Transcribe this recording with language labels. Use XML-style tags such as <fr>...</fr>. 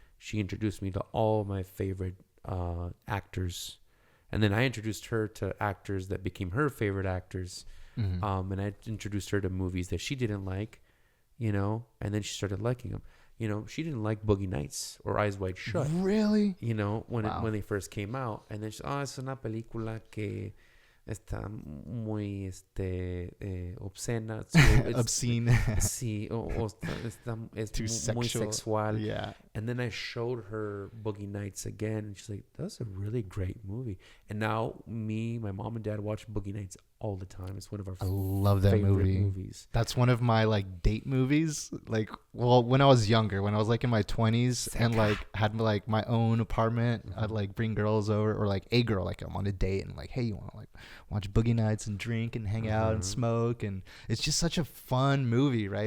<en>She introduced me to all my favorite actors, and then I introduced her to actors that became her favorite actors. And I introduced her to movies that she didn't like, and then she started liking them. She didn't like Boogie Nights or Eyes Wide Shut. Really? When they first came out, and then she's,</en> <es>es una película que está muy obscena.</es> <en>Obscene.</en> <es>Sí, es muy sexual.</es> <en>Yeah. And then I showed her Boogie Nights again, and she's like, that's a really great movie. And now my mom and dad watch Boogie Nights all the time. It's one of our love that favorite movie. movies. That's one of my like date movies. Like, well, when I was younger, when I was like in my 20s and like had like my own apartment, I'd like bring girls over, or like a girl, like I'm on a date and like, hey, you want to like watch Boogie Nights and drink and hang out and smoke, and it's just such a fun movie, right?</en>